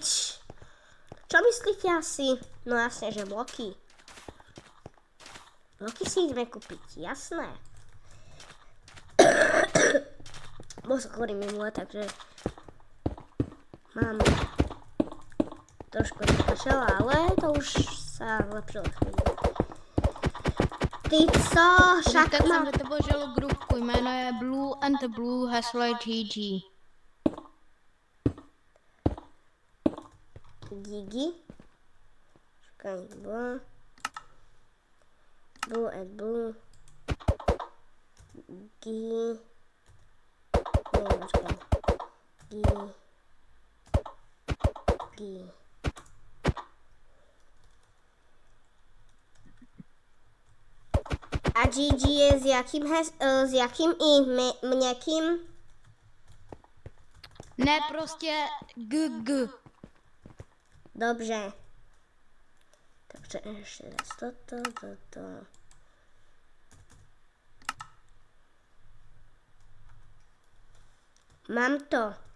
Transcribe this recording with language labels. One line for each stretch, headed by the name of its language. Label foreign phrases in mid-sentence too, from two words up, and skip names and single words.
Slovak: Čo myslíte asi? No jasne, že bloky. Bloky si ideme kúpiť, jasné. Bol som chorý minule, takže mám trošku kašel, ale to už sa zlepšilo chvíli.
Czech: Ty co? Však Tak mám... jsem vytvořil grupku, jméno je
English: Blue and the Blue
Czech: heslo GG. Gigi.
Slovak: Čakaj,
English: Blue and Blue.
Slovak: Gigi. Nie, počkaj. Gigi.
Czech: A Gigi je s jakým i měkkým? Ne, prostě GG. Dobře. Takže ještě raz toto. Mám to.